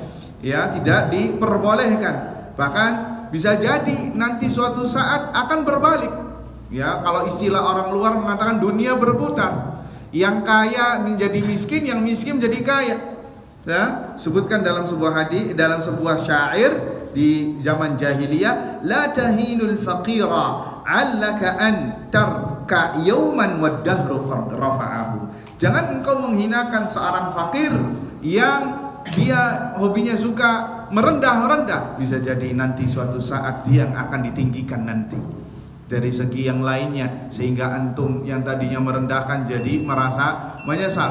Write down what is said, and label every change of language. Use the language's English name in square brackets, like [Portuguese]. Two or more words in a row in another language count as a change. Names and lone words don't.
[Indonesian] Ya, tidak diperbolehkan. Bahkan bisa jadi nanti suatu saat akan berbalik. Ya, kalau istilah orang luar mengatakan dunia berputar. Yang kaya menjadi miskin, yang miskin menjadi kaya. Ya, sebutkan dalam sebuah hadis, dalam sebuah syair di zaman jahiliyah, [Arabic] لا تهين الفقير علك أن تركع يوما والدهر رفعه. [Indonesian] Jangan engkau menghinakan seorang fakir yang dia hobinya suka merendah-rendah. Bisa jadi nanti suatu saat dia yang akan ditinggikan nanti dari segi yang lainnya, sehingga antum yang tadinya merendahkan jadi merasa menyesal.